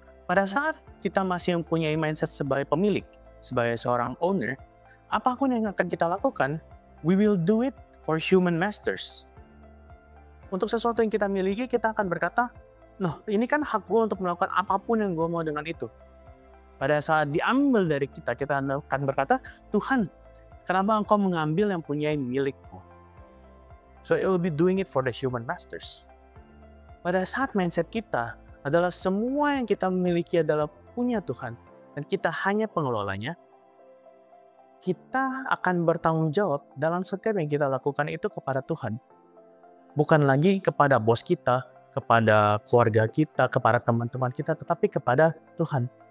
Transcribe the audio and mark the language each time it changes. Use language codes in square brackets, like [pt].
[id] Pada saat kita masih mempunyai mindset sebagai pemilik, sebagai seorang owner, apapun yang akan kita lakukan, [en] we will do it for human masters. [id] Untuk sesuatu yang kita miliki, kita akan berkata, "Noh, ini kan hak gue untuk melakukan apapun yang gue mau dengan itu." Pada saat diambil dari kita akan berkata, "Tuhan, kenapa engkau mengambil yang punya milikmu?" [en] So it will be doing it for the human masters. [id] Pada saat mindset kita adalah semua yang kita miliki adalah punya Tuhan, dan kita hanya pengelolanya, kita akan bertanggung jawab dalam setiap yang kita lakukan itu kepada Tuhan. Bukan lagi kepada bos kita, kepada keluarga kita, kepada teman-teman kita, tetapi kepada Tuhan.